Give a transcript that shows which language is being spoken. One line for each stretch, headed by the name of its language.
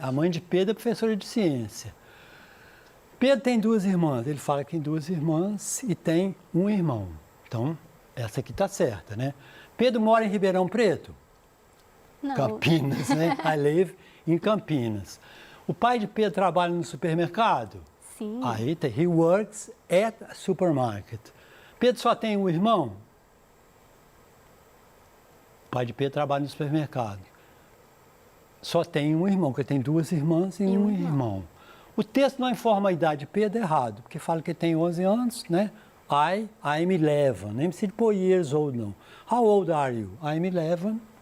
Portuguese: A mãe de Pedro é professora de ciência. Pedro tem 2 irmãs. Ele fala que tem 2 irmãs e tem um irmão. Então, essa aqui está certa, né? Pedro mora em Ribeirão Preto? Não. Campinas, né? I live em Campinas. O pai de Pedro trabalha no supermercado? Sim. Aí tem.
English: He works at a supermarket.
Portuguese: Pedro só tem um irmão? O pai de Pedro trabalha no supermercado. Só tem um irmão, porque tem 2 irmãs e um irmão. O texto não informa a idade de Pedro errado, porque fala que ele tem 11 anos, né?
English: I'm 11. Nem precisa pôr years old, não. How old are you? I'm 11.